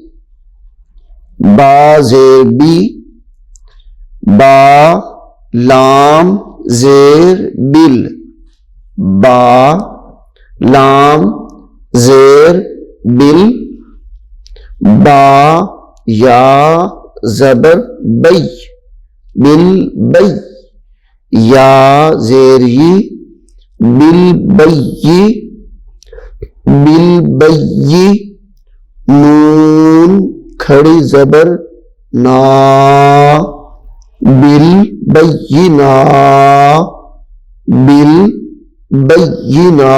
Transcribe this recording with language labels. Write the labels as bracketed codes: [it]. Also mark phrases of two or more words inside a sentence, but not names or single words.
[ur] با زیر بی با لام زیر بل با لام زیر بل. با یا زبر بی بل بی یا زیر یی بل بی بل بی. نون کھڑی زبر نا بل بینا بل بینا.